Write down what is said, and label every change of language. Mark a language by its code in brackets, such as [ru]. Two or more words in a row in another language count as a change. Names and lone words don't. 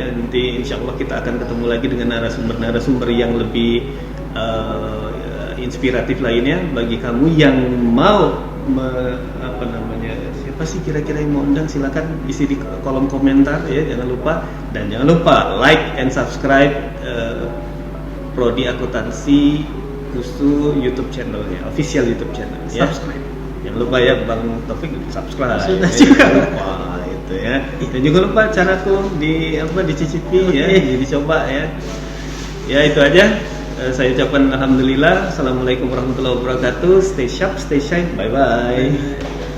[id] Nanti [ar] إن شاء الله [id] kita akan ketemu lagi dengan narasumber yang lebih inspiratif lainnya. Bagi kamu yang mau siapa sih kira-kira yang mau undang, silakan isi di kolom komentar ya, jangan lupa [en] like and subscribe [id] Prodi Akuntansi Kustu YouTube channelnya, [en] official YouTube channel [id] ya. Subscribe. Jangan lupa ya Bang Taufik subscribe. Sudah juga lupa itu ya. Dan juga lupa caraku dicicipi ya, dicoba ya. Ya itu aja. Saya ucapkan alhamdulillah. [ar] السلام عليكم ورحمة الله وبركاته. [en] Stay sharp, stay shine. Bye bye.